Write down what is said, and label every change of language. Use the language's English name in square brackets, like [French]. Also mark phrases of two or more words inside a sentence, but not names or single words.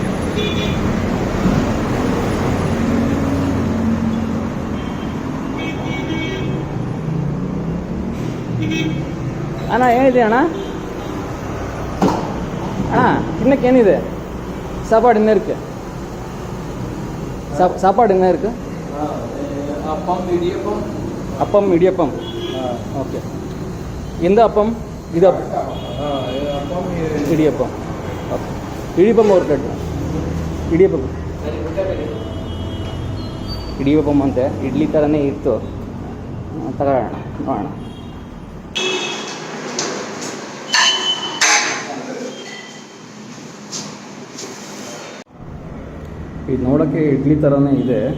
[Kannada] ಅಣ್ಣ ಏನಿದೆ ಅಣ್ಣ? ಅಣ್ಣ ತಿನ್ನಕ್ಕೆ ಏನಿದೆ? [Tamil] சாப்பாடு என்ன இருக்கு? சாப்பாடு என்ன இருக்கு? அப்பம் இடியப்பம். ஓகே. எந்த அப்பம்? இது ಇಡಿಯಪ್ಪಂ. [Kannada] ಓಕೆ, ಇಡಿಯಪ್ಪಂ ಅವ್ರ ಕಡೆ ಇಡಿಯಪ್ಪಂ ಅಂತೆ ಇಡ್ಲಿ ಥರನೇ ಇತ್ತು. ತಗೊಳ್ಳೋಣ, ನೋಡೋಣ. ಇದು ನೋಡೋಕ್ಕೆ ಇಡ್ಲಿ ಥರನೇ ಇದೆ.